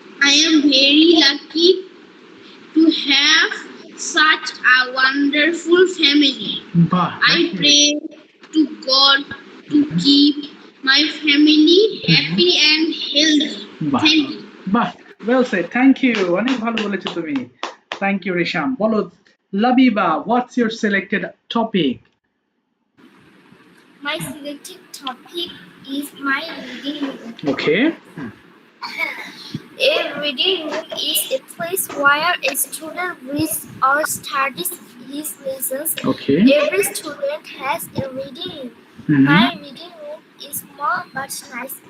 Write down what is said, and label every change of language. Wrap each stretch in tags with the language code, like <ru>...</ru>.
<en>I am very lucky to have such a wonderful family. বাহ। I pray to God to keep my family happy and healthy. বাহ। Thank you.</en> <bn>বাহ,</bn> <en>well said, thank you,</en> <bn>অনেক ভালো বলেছো তুমি। Thank you রিশাম।</bn> <en>বলো Labiba, what's your selected topic? My selected topic is my reading room. Okay. A reading room is a place where a student reads or studies his lessons. Okay. Every student has a reading room. My reading room is small but nice.</en>